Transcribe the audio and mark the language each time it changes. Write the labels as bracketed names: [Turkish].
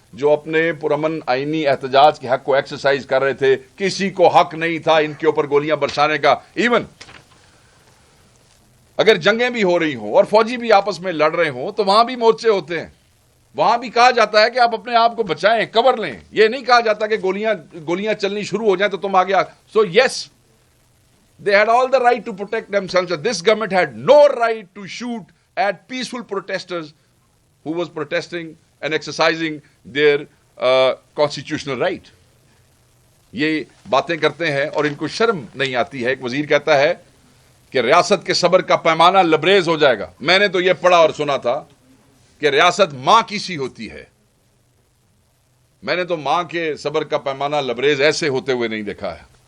[Urdu] جو اپنے پرامن آئینی احتجاج کے حق کو ایکسرسائز کر رہے تھے، کسی کو حق نہیں تھا ان کے اوپر گولیاں برسانے کا. ایون اگر جنگیں بھی ہو رہی ہوں اور فوجی بھی آپس میں لڑ رہے ہوں تو وہاں بھی مورچے ہوتے ہیں، وہاں بھی کہا جاتا ہے کہ آپ اپنے آپ کو بچائیں، کور لیں. یہ نہیں کہا جاتا کہ گولیاں چلنی شروع ہو جائیں تو تم آگے. [English] So yes, they had all the right to protect themselves. This government had no right to shoot at peaceful protesters who was protesting and exercising their constitutional right. [Urdu] یہ باتیں کرتے ہیں اور ان کو شرم نہیں آتی ہے. ایک وزیر کہتا ہے کہ ریاست کے صبر کا پیمانہ لبریز ہو جائے گا. میں نے تو یہ پڑھا اور سنا تھا کہ ریاست ماں کی سی ہوتی ہے. میں نے تو ماں کے صبر کا پیمانہ لبریز ایسے ہوتے ہوئے نہیں دیکھا ہے.